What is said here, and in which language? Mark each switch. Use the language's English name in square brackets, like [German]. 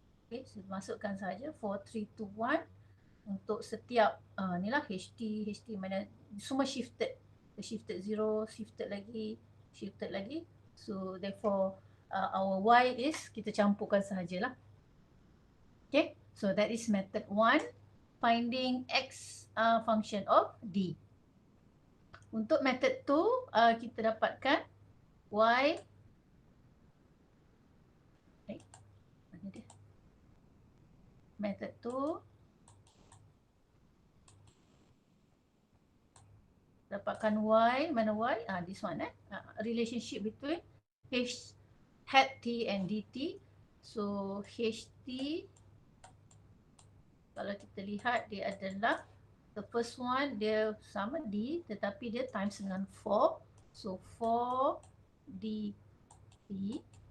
[Malay] Okay, so masukkan sahaja 4, 3, 2, 1 untuk setiap ni lah HT mana semua shifted. [English] Shifted 0, shifted lagi. So therefore our Y is [Malay] kita campurkan sahajalah. [English] Okay, so that is method 1, finding X function of D. [Malay] Untuk method 2 kita dapatkan Y. Mana dia? Method 2 dapatkan Y, mana Y? [English] This one relationship between H hat T and DT. [Malay] So HT, kalau kita lihat dia adalah [English] the first one, [Malay] dia sama D tetapi dia times dengan 4. So 4 DT